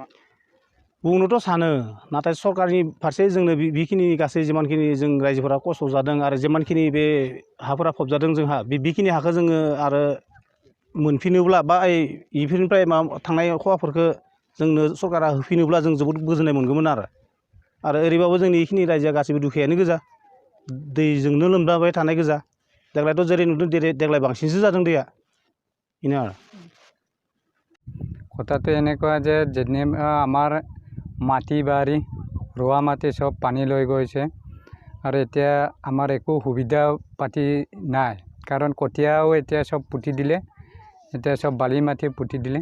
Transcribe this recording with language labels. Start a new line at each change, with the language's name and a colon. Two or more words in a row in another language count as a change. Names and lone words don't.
Bodo: बुंनोथ' सानो नाथाय सरकारनि फारसे जोंनो बेखिनि गासै जिमानखिनि जों रायजोफोरा खस्थ' जादों आरो जिमानखिनि बे हाफोरा फबजादों जोंहा बेखिनि हाखौ जोङो आरो मोनफिनोब्ला बा बेफोरनिफ्राय थांनाय खहाफोरखौ जोंनो सरकारा होफिनोब्ला जों जोबोद गोजोननाय मोनगौमोन आरो ओरैबाबो जोंनि बेखिनि रायजोआ गासैबो दुखियानो गोजा दैजोंनो लोमजाबाय थानाय गोजा। देग्लायथ' जेरै नुदों देग्लाय बांसिनसो जादों दैया बेनो आरो।
Assamese: কথাটো এনেকুৱা যে যেনে আমাৰ মাটি বাৰী ৰোৱা মাটি চব পানী লৈ গৈছে আৰু এতিয়া আমাৰ একো সুবিধা পাতি নাই কাৰণ কঠীয়াও এতিয়া চব পুতি দিলে। এতিয়া চব বালি মাটি পুতি দিলে।